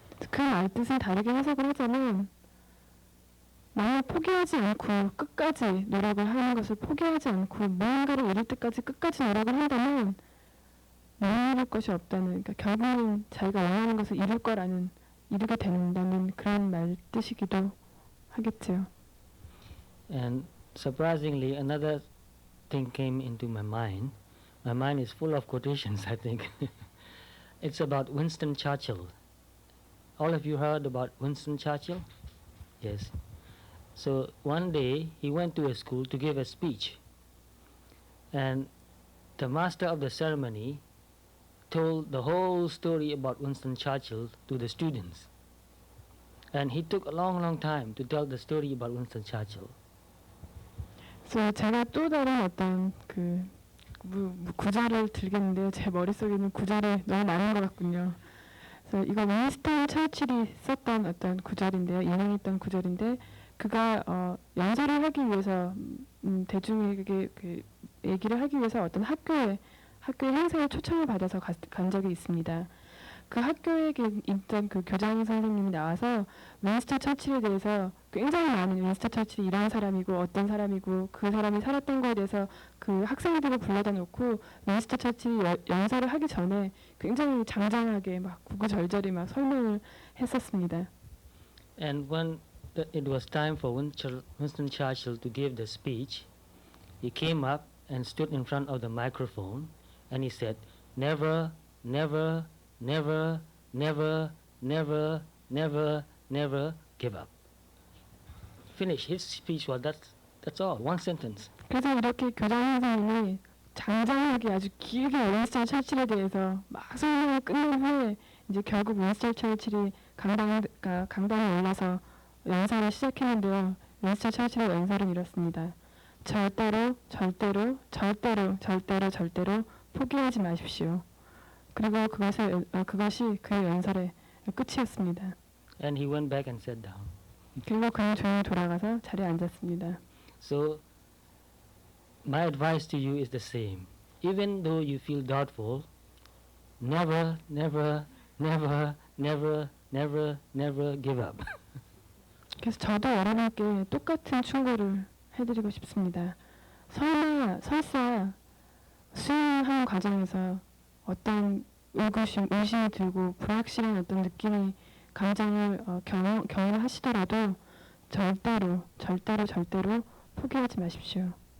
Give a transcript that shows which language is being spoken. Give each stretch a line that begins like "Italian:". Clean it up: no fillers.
Korean: 그 말 뜻은 다르게 해석을 하자면, 만약 포기하지 않고 끝까지 노력을 하는 것을 포기하지 않고 무언가를 이룰 때까지 끝까지 노력을 한다면 못 이룰 것이 없다는, 그러니까 결국은 자기가 원하는 것을 이루게 된다는 그런 말 뜻이기도 하겠죠.
English: And surprisingly, another thing came into my mind. My mind is full of quotations, I think. It's about Winston Churchill. All of you heard about Winston Churchill? Yes. So one day he went to a school to give a speech, and the master of the ceremony told the whole story about Winston Churchill to the students, and he took a long time to tell the story about Winston Churchill.
Korean: 그래서 제가 또 다른 어떤 그 구절을 들겠는데요. 제 머릿속에는 구절이 너무 많은 것 같군요. 그래서 이거 윈스턴 처칠이 썼던 어떤 구절인데요. 인용했던 구절인데, 그가 연설을 하기 위해서 대중에게 그 얘기를 하기 위해서 어떤 학교의 행사에 초청을 받아서 간 적이 있습니다. 그 학교에 있던 그 교장 선생님이 나와서 윈스턴 처칠에 대해서 굉장히 많은, 윈스턴 처칠이 이런 사람이고 어떤 사람이고 그 사람이 살았던 거에 대해서 그 학생들을 불러다 놓고 윈스턴 처칠이 연설을 하기 전에 굉장히 장장하게 막 구구절절히 막 설명을 했었습니다.
English: And when it was time for Winston Churchill to give the speech, he came up and stood in front of the microphone, and he said, "Never, never, never, never, never, never, never give up. Finish. His speech was that's all. One sentence.
Korean: 그래서 이렇게 교장 선생님이 장장하게 아주 길게 윈스턴 처칠에 대해서 막 설명을 끝낸 후에 이제 결국 윈스턴 처칠이 강당에 올라서 연설을 시작했는데요. 윈스턴 처칠의 연설은 이렇습니다. 절대로 절대로 절대로 절대로 절대로 포기하지 마십시오. 그리고 그것이 그의 연설의 끝이었습니다.
English: And he went back and sat down.
Korean: 그리고 그는 조용히 돌아가서 자리에 앉았습니다.
English: So my advice to you is the same. Even though you feel doubtful, never, never, never, never, never, never give up.
Korean: 그래서 저도 여러분께 똑같은 충고를 해드리고 싶습니다. 설사 수행하는 과정에서 어떤 의심이 들고 불확실한 어떤 느낌이 감정을 경험하시더라도 절대로 절대로 절대로 포기하지 마십시오.